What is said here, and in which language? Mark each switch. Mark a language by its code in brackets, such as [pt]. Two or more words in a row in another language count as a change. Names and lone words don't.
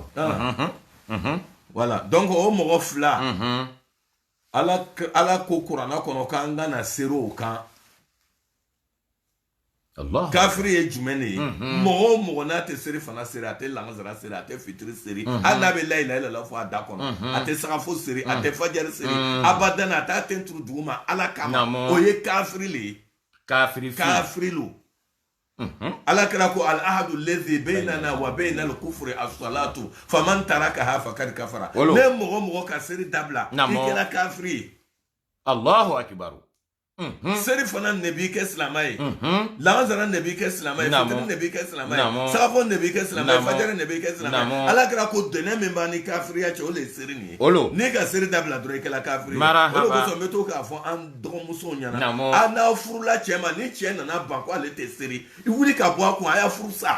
[bm] voilà donc o mɔgɔ fila ala ko kuranna kɔnɔ k'an kana seri o kan kafiri ye jumɛn de ye mɔgɔ o mɔgɔ n'a tɛ seri fana seri a tɛ lansara seri a tɛ fitiri seri hali n'a bɛ [ar] لا إله إلا الله [bm] fɔ a da kɔnɔ a tɛ sagafo seri a tɛ fajari seri abadan a t'a tɛ turu dugu ma ala kama o ye kafiri le ye kafiri lo ala kira ko [ar] العهد الذي بيننا وبين الكفر الصلاة فمن تركها فقد كفر [bm] ne mɔgɔ ka seri dabila i kɛra kafiri ye [ar] الله أكبر [bm] seri fana ne b'i kɛ silamɛ ye lansara ne b'i kɛ silamɛ ye fitiri ne b'i kɛ silamɛ ye sagafo ne b'i kɛ silamɛ ye fajari ne b'i kɛ silamɛ ye ala kira ko dɛnɛ min b'a ni kafiriya cɛ o de ye seri nin ye n'i ka seri dabila dɔrɔn i kɛra kafiri ye o de kosɔn n bɛ to k'a fɔ an dɔgɔmusow ɲɛna a n'aw furula cɛ ma ni cɛ nana ban ko ale tɛ seri i wuli ka bɔ a kun a y'a furu sa